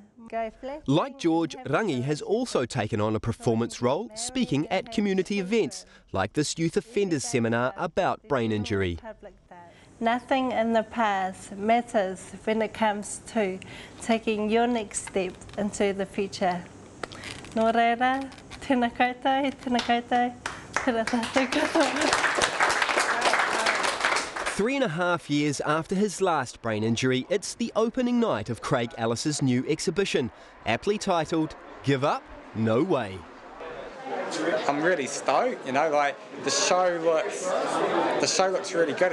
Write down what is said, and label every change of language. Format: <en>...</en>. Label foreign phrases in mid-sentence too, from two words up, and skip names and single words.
<en>Like George, Rangi has also taken on a performance role, speaking at community events, like this youth offenders seminar about brain injury. Nothing in the past matters when it comes to taking your next step into the future.</en> <mi>Nō reira, tēnā koutou, tēnā koutou, tēnā koutou.</mi> <en>3.5 years after his last brain injury, it's the opening night of Craig Ellis's new exhibition, aptly titled, Give Up? No Way. I'm really stoked, you know, like the show looks really good.</en>